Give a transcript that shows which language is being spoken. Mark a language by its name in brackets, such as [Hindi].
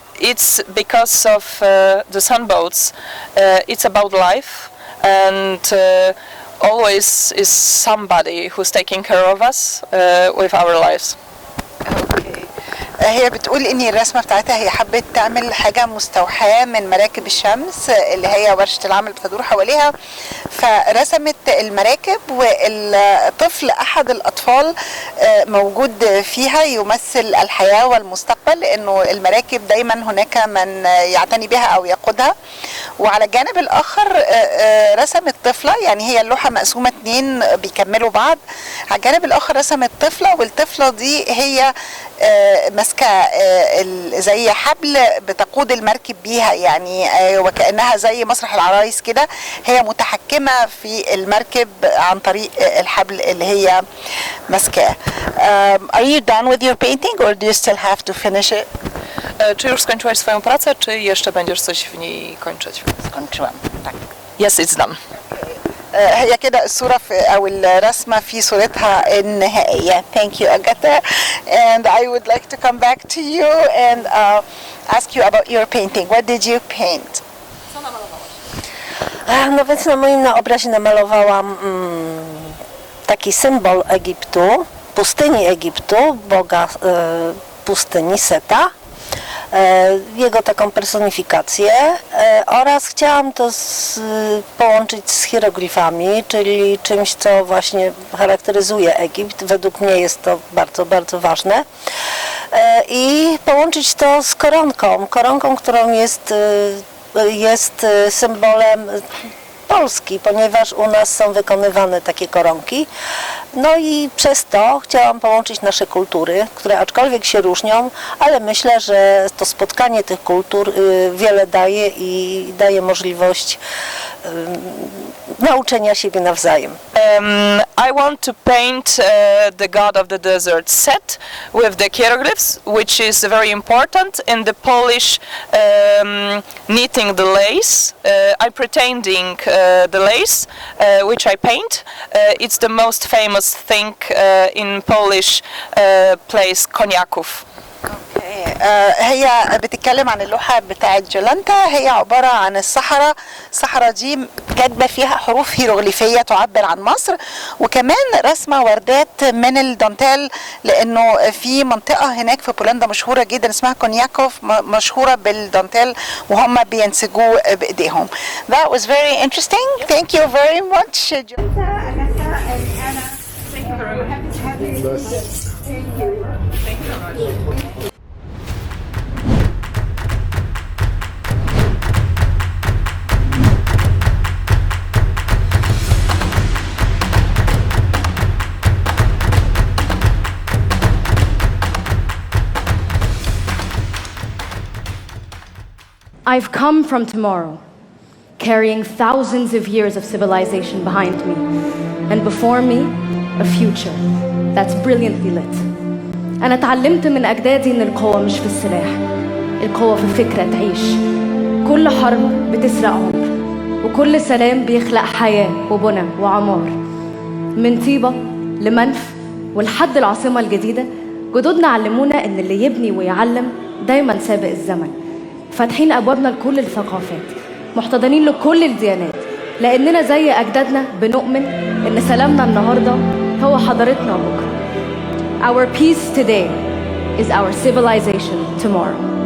[English] It's because of the sunboats. It's about life, and always is somebody who's taking care of us with our lives. [Arabic] هي بتقول ان الرسمه بتاعتها هي حبت تعمل حاجه مستوحاه من مراكب الشمس اللي هي ورشه العمل بتدور حواليها، فرسمت المراكب والطفل احد الاطفال موجود فيها يمثل الحياه والمستقبل، لانه المراكب دايما هناك من يعتني بها او يقودها. وعلى الجانب الاخر رسمت طفله، يعني هي اللوحه مقسومه اتنين بيكملوا بعض. على الجانب الاخر رسمت طفله، والطفله دي هي ماسكه زي حبل بتقود المركب بيها، يعني وكأنها زي مسرح العرايس كده، هي متحكمه في المركب عن طريق الحبل اللي هي ماسكاه. [English] Are you done with your painting or do you still have to finish it? [Polish] Czy już skończyłaś swoją pracę, czy jeszcze będziesz coś w niej kończyć? Skończyłam, tak. [English] Yes, it's done. [Arabic] هي كده الصورة أو الرسمة في صورتها النهائية. [English] Thank you, Agata. And I would like to come back to you and ask you about your painting. What did you paint? [Polish] No więc na moim obrazie namalowałam taki symbol Egiptu, pustyni Egiptu, boga pustyni Seta, jego taką personifikację, oraz chciałam to połączyć z hieroglifami, czyli czymś, co właśnie charakteryzuje Egipt. Według mnie jest to bardzo, bardzo ważne. I połączyć to z koronką, którą jest symbolem Polski, ponieważ u nas są wykonywane takie koronki. No i przez to chciałam połączyć nasze kultury, które aczkolwiek się różnią, ale myślę, że to spotkanie tych kultur wiele daje i daje możliwość nauczenia siebie nawzajem. [English] I want to paint the god of the desert Set with the hieroglyphs, which is very important in the Polish knitting the lace. I'm pretending the lace which I paint. It's the most famous thing in Polish place Koniaków. [Arabic] Okay. هي بتتكلم عن اللوحة بتاعت جولانتا. هي عبارة عن الصحراء دي كاتبة فيها حروف هيروغليفية تعبر عن مصر، وكمان رسمة وردات من الدانتيل، لأنه في منطقة هناك في بولندا مشهورة جدا اسمها كونياكوف، مشهورة بالدانتيل وهم بينسجوه بإيديهم. [English] That was very interesting. Thank you very much. I've come from tomorrow, carrying thousands of years of civilization behind me, and before me, a future that's brilliantly lit. [Arabic] أنا اتعلمت من أجدادي إن القوة مش في السلاح، القوة في فكرة تعيش. كل حرب بتسرق عمر، وكل سلام بيخلق حياة وبنى وعمار. من طيبة لمنف ولحد العاصمة الجديدة، جدودنا علمونا إن اللي يبني ويعلم دايما سابق الزمن. فاتحين أبوابنا لكل الثقافات، محتضنين لكل الديانات، لأننا زي أجدادنا بنؤمن إن سلامنا النهاردة هو حضارتنا بكرة. [English] Our peace today is our civilization tomorrow.